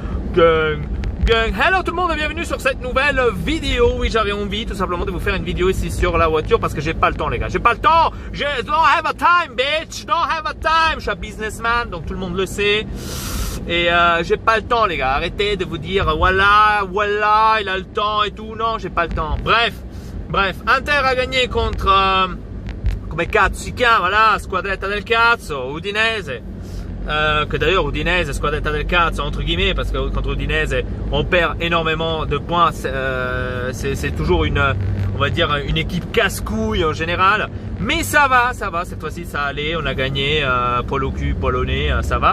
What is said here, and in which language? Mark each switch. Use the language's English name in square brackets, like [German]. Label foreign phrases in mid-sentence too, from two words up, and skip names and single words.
[French] Gang. Hello tout le monde et bienvenue sur cette nouvelle vidéo. Oui, j'avais envie tout simplement de vous faire une vidéo ici sur la voiture parce que j'ai pas le temps les gars. J'ai pas le temps. [English] Je don't have a time bitch. Don't have a time. [French] Je suis un businessman donc tout le monde le sait. Et j'ai pas le temps les gars. Arrêtez de vous dire voilà il a le temps et tout. Non, j'ai pas le temps. Bref, Inter a gagné contre [Italian] come cazzo si chiama, [French] voilà, [Italian] Squadretta del Cazzo, [French] Udinese. Que d'ailleurs Udinese, [Italian] Squadretta del Cazzo [French] entre guillemets, parce que contre Udinese on perd énormément de points. C'est toujours on va dire une équipe casse-couille en général, mais ça va, cette fois-ci ça allait, on a gagné, Polo cul, polonais, ça va.